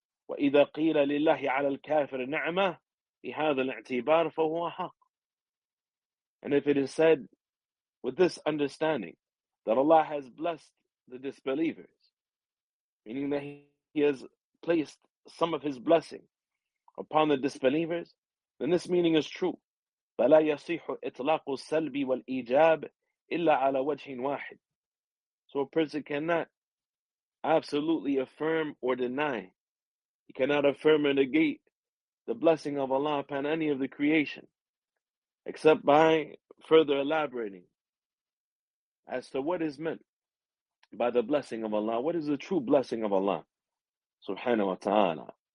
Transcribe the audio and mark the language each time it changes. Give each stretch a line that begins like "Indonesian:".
Arabic: وَإِذَا قِيلَ لِلَّهِ عَلَى الْكَافِرِ نِعْمَةٌ بِهَذَا الْاَعْتِبَارِ فَهُوَ حَقٌّ,
English: and if it is said with this understanding that Allah has blessed the disbelievers, meaning that He has placed some of His blessing upon the disbelievers, then this meaning is true.
Arabic: فَلَا يَصِيحُ إِطْلَاقُ السَّلْبِ وَالْإِجَابِ إِلَّا عَلَى وَجْهٍ وَاحِدٍ,
English: so a person cannot absolutely affirm or deny. He cannot affirm or negate the blessing of Allah upon any of the creation, except by further elaborating as to what is meant by the blessing of Allah. What is the true blessing of Allah, subhanahu wa ta'ala?